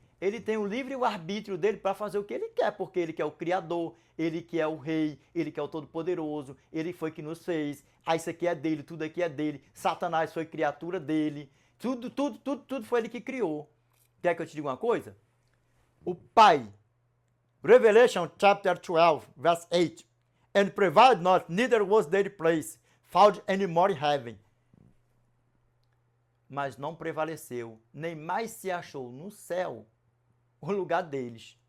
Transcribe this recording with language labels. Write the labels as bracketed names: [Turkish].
[Portuguese] Ele tem o livre arbítrio dele para fazer o que ele quer, porque ele que é o Criador, ele que é o Rei, ele que é o Todo-Poderoso, ele foi que nos fez. Ah, isso aqui é dele, tudo aqui é dele. Satanás foi criatura dele. Tudo foi ele que criou. Quer que eu te diga uma coisa? [English] O Pai, Revelation chapter 12, verse 8, and provide not, neither was their place found any more in heaven. [Portuguese] Mas não prevaleceu, nem mais se achou no céu o lugar deles.